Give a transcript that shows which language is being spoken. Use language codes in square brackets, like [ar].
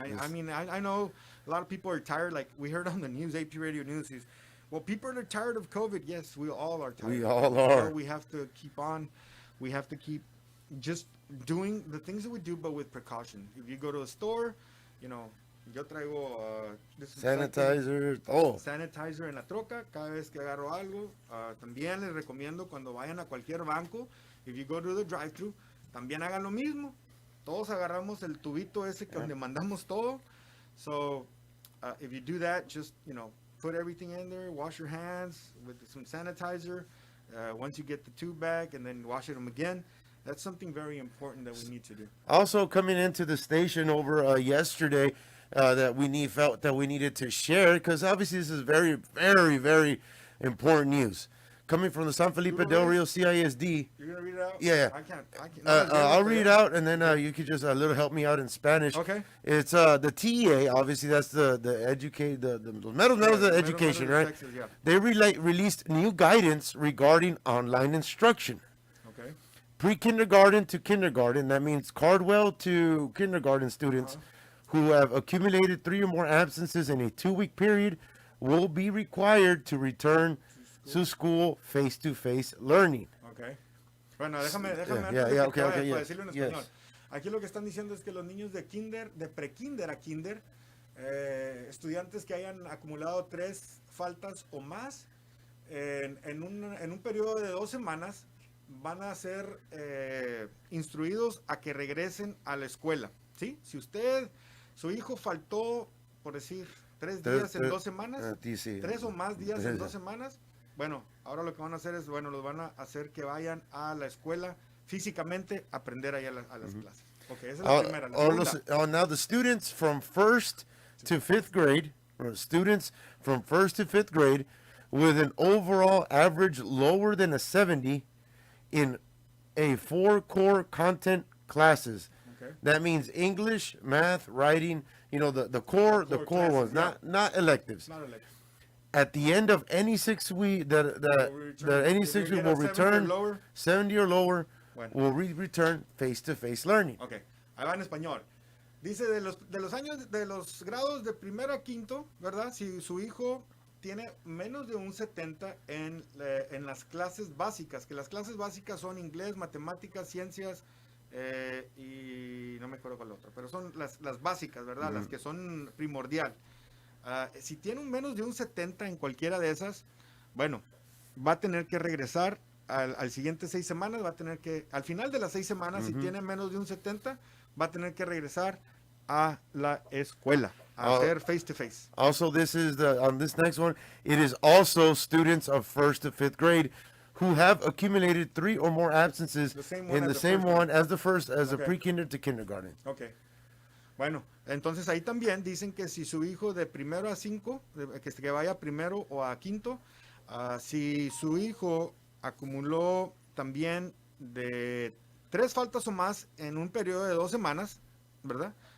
[en] I mean, I know a lot of people are tired, like we heard on the news, AP Radio News, people are tired of COVID. Yes, we all are tired. We all are. So we have to keep on, we have to keep just doing the things that we do, but with precaution. If you go to a store, [es] yo traigo [en] sanitizer, [es] sanitizer en la troca cada vez que agarro algo. También les recomiendo cuando vayan a cualquier banco, [en] if you go to the drive-thru, [es] también hagan lo mismo. Todos agarramos el tubito ese donde mandamos todo. [en] So if you do that, just put everything in there, wash your hands with some sanitizer. Once you get the tube back, and then wash them again. That's something very important that we need to do. Also, coming into the station over yesterday, that we felt that we needed to share, because obviously this is very, very, very important news coming from the San Felipe Del Rio CISD. You're gonna read it out? Yeah. I can't. I'll read it out, and then you could just help me out in Spanish. Okay. It's the TEA. Obviously, that's the Medals of Education, right? Texas, yeah. They released new guidance regarding online instruction. Okay. pre-kindergarten to kindergarten, that means Cardwell to kindergarten students who have accumulated 3 or more absences in a 2-week period will be required to return to school face-to-face learning. [es] Okay. Bueno, déjame [en] Okay, [es] para [en] yes, [es] decirlo en [en] yes. [es] español. Aquí lo que están diciendo es que los niños de kinder, de pre-kinder a kinder, estudiantes que hayan acumulado 3 faltas o más en un periodo de 2 semanas van a ser instruidos a que regresen a la escuela, ¿sí? Si su hijo faltó, por decir, 3 días en 2 semanas, 3 o más días en 2 semanas, bueno, ahora lo que van a hacer es, los van a hacer que vayan a la escuela físicamente a aprender ahí a las clases. Ok, esa es la primera. La segunda. [en] Now the students from 1st to 5th grade, or students from 1st to 5th grade, with an overall average lower than a 70 in a 4 core content classes. Okay. That means English, math, writing, the core classes, ones, not electives. Not electives. At the end of any 6 week any 6 week will return 70 or lower will return face-to-face learning. [es] Ok, ahí va en español. Dice de los grados de primero a quinto, ¿verdad? Si su hijo tiene menos de un 70 en las clases básicas, que las clases básicas son inglés, matemáticas, ciencias y no me acuerdo cuál otra, pero son las básicas, ¿verdad? Las que son primordial. Si tiene menos de un 70 en cualquiera de esas, bueno, va a tener que regresar al siguiente 6 semanas, al final de las 6 semanas, si tiene menos de un 70, va a tener que regresar a la escuela, a hacer [en] face to face. Also, on this next one, it is also students of 1st to 5th grade who have accumulated 3 or more absences in the same one as the pre-kinder to kindergarten. Okay. [es] Bueno, entonces ahí también dicen que si su hijo de primero a 5, que vaya primero o a quinto, si su hijo acumuló también de 3 faltas o más en un periodo de 2 semanas, ¿verdad?